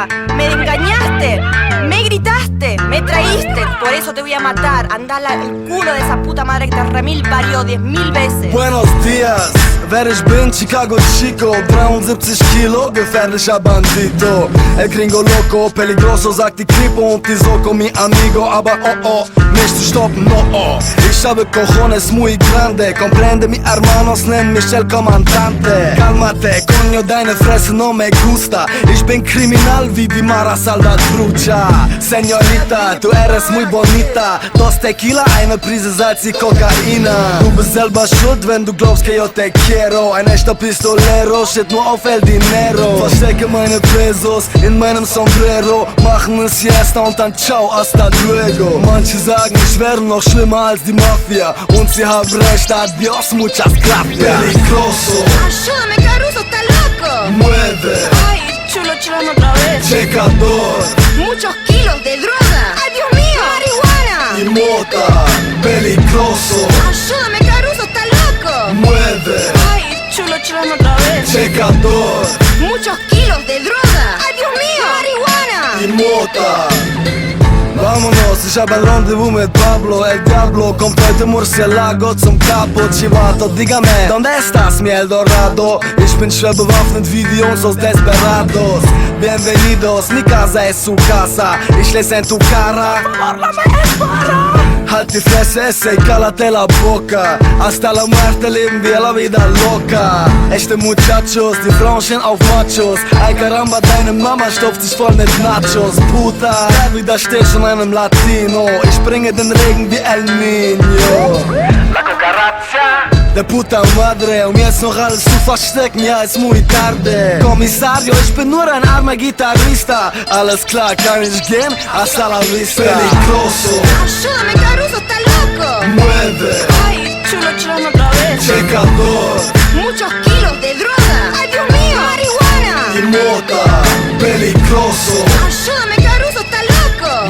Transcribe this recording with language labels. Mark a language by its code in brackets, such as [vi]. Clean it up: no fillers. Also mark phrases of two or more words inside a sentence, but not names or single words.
[es] Me engañaste, me gritaste, me traíste, por eso te voy a matar. Andala el culo de esa puta madre que te remil parió 10.000 veces. Buenos dias, [de] wer ich bin, Chicago Chico, 73 Kilo, gefährlicher Bandito. [es] El Gringo Loco, peligroso, [de] sagt die Kripo und die Soko, [es] mi amigo. [de] Aber oh, nicht zu stoppen, no. Ich habe [es] cojones muy grande, comprende mi hermanos, [de] nenn mich [es] el Comandante. Calmate, coño, [de] deine Fresse [es] no me gusta. [de] Ich bin kriminal wie die Mara Salvatrucha. [es] Señorita, du eres muy bonita. Dos Tequila, [de] eine Prise Salz y Kokaina. Du bist selber schuld, wenn du glaubst [es] que yo te quiero. [de] Ein echter Pistolero, shit nur auf [es] el dinero. [de] Verstecke meine Pesos in meinem Sombrero. Machen es Siesta und dann ciao, [es] hasta luego. [de] Manche sagen, ich wäre noch schlimmer als die Mafia. Und sie haben recht, [es] adios, muchas gracias. Peligroso, Ayúdame, Caruso, está loco. mueve, Ay, chulo, otra vez. checador Muchos kilos de droga. Ay, Dios mío, marihuana. y mota. Peligroso, Ayúdame, Caruso, está loco. mueve, Ay, chulo, otra vez. checador Muchos kilos de droga. Ay, Dios mío, marihuana. y mota. Vámonos, [de] Boss, ich hab ein Rendezvous mit Pablo, El Diablo kommt heute Murcielago zum Capo Chivato, [es] dígame, ¿dónde estás, mi Eldorado? [de] Ich bin schwer bewaffnet wie die Jungs aus Desperados. [es] Bienvenidos, mi casa es su casa, [de] ich lese [es] en tu cara. [de] Halt die Fresse, ey, [es] cállate la boca. Hasta la muerte [de] leben wir [es] la vida loca. [de] Echte Muchachos, die Frauen stehen auf Machos. [es] Ay caramba, [de] deine Mama stopft sich voll mit Nachos. Puta, da widerstehst schon einem Latino. Ich bringe den Regen wie El Niño. [es] La cucaracha. De puta madre, [de] jetzt noch alles zu verstecken, ja, [es] es muy tarde. [de] Kommissario, ich bin nur ein armer Gitarrista. Alles klar, kann ich gehen? [es] Hasta la vista. Peligroso. Ayúdame, Caruso, está loco. Mueve. Ay, chulo, chulo, otra vez. Checador. Muchos kilos de droga. Ay, Dios mío, marihuana. Y mota. Peligroso. Ayúdame, Caruso, está loco.